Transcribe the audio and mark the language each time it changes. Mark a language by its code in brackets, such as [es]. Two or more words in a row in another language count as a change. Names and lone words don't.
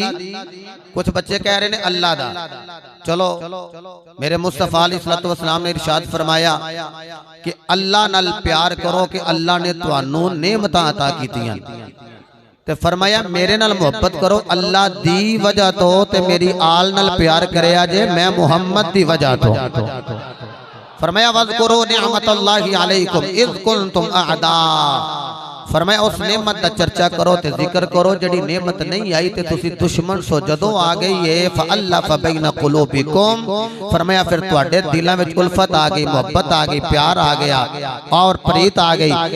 [pa] کچھ بچے کہہ رہے نے اللہ دا۔ چلو میرے مصطفیٰ [ar] عليه الصلاة والسلام [pa] نے ارشاد فرمایا کہ اللہ نال پیار کرو کہ اللہ نے تہانوں نعمتاں عطا کیتیاں. تے فرمایا میرے نال محبت کرو اللہ دی وجہ توں، تے میری آل نال پیار کریا جے میں محمد دی وجہ توں. فرمایا [ar] واذكروا نعمة الله عليكم إذ كنتم أعداء, [pa] فرمایا اس نعمت کا چرچا کرو تے ذکر کرو جیہڑی نعمت نہیں آئی تے تسیں دشمن سو، جدوں آ گئی ہے [ar] فألف بين قلوبكم, [pa] فرمایا فیر تہاڈے دلاں وچ الفت آ گئی، محبت آ گئی، پیار آ گیا اور پریت آ گئی.